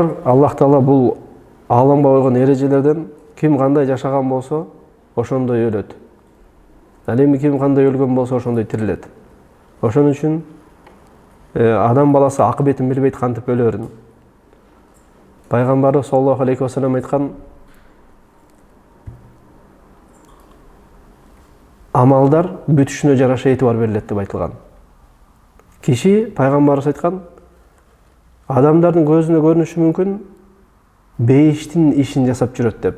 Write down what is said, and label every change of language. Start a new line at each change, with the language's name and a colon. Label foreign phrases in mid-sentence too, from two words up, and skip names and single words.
Kyrgyz: Аллах Таала бул ааламга койгон эрежелерден ким кандай жашаган болсо, ошондой өлөт. Ал эми ким кандай өлгөн болсо, ошондой тирилет. Ошон үчүн адам баласы акыбетин билбейт кантип өлөрүн. Пайгамбарыбыз
Arabic: صلى الله عليه وسلم
Kyrgyz: айткан: амалдар бүтүшүнө жараша этибар берилет деп айтылган. Киши, пайгамбарыбыз айткан, адамдардын көзүнө көрүнүшү мүмкүн бейиштин ишин жасап жүрөт деп.